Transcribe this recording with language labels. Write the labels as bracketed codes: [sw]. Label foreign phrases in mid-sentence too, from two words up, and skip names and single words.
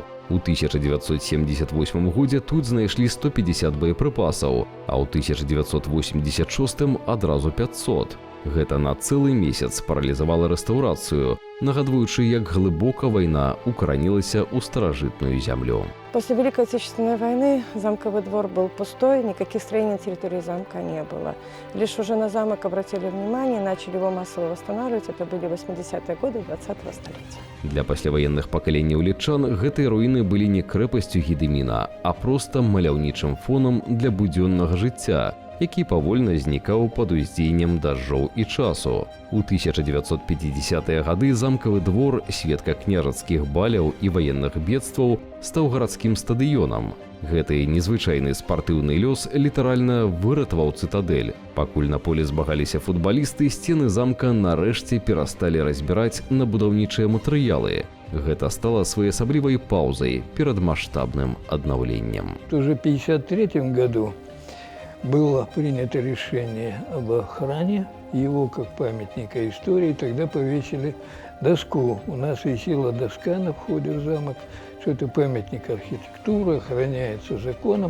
[be] У 1978 годзе тут знайшлі 150 боепрыпасаў, а ў 1986 адразу 500. Гэта на цэлы месяц паралізавала рэстаўрацыю, нагадваючы, як глыбока вайна укаранілася ў старажытную зямлю. [ru] После Великой Отечественной войны замковый двор был пустой, никаких строений на территории замка не было. Лишь уже на замок обратили внимание, начали его массово восстанавливать. Это были 80-е годы 20-го столетия. [be] Для пасляваенных пакаленняў літчан гэтыя руіны былі не крэпасцю Гедыміна, а проста маляўнічым фонам для будзённага жыцця, які павольна знікаў пад уздзеяннем дажджоў і часу. У 1950-е гады замкавы двор, сведка княжацкіх баляў і ваенных бедстваў, стаў гарадскім стадыёнам. Гэты незвычайны спартыўны лёс літаральна выратаваў цытадэль. Пакуль на поле змагаліся футбалісты, сцены замка нарэшце перасталі разбіраць на будаўнічыя матэрыялы. Гэта стала своеасаблівай паўзай перад маштабным аднаўленнем. [ru] Уже в 1953 году было принято решение об охране его как памятника истории. Тогда повесили доску. У нас висела доска на входе в замок, что это памятник архитектуры, охраняется законом.